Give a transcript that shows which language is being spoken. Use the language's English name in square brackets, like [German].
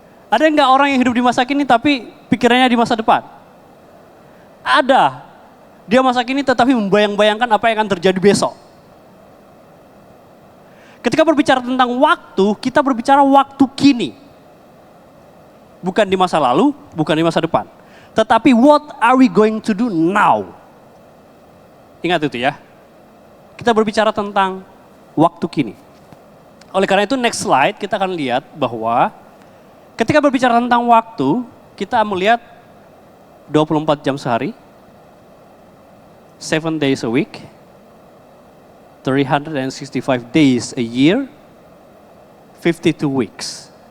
[Indonesian] Ada nggak orang yang hidup di masa kini tapi pikirannya di masa depan? Ada. Dia masa kini tetapi membayang-bayangkan apa yang akan terjadi besok. Ketika berbicara tentang waktu, kita berbicara waktu kini. Bukan di masa lalu, bukan di masa depan. [English] Tetapi what are we going to do now? [Indonesian] Ingat itu ya. Kita berbicara tentang waktu kini. Oleh karena itu [English] next slide [Indonesian] kita akan lihat bahwa ketika berbicara tentang waktu, kita melihat 24 jam sehari, [English] 7 days a week, 365 days a year, 52 weeks.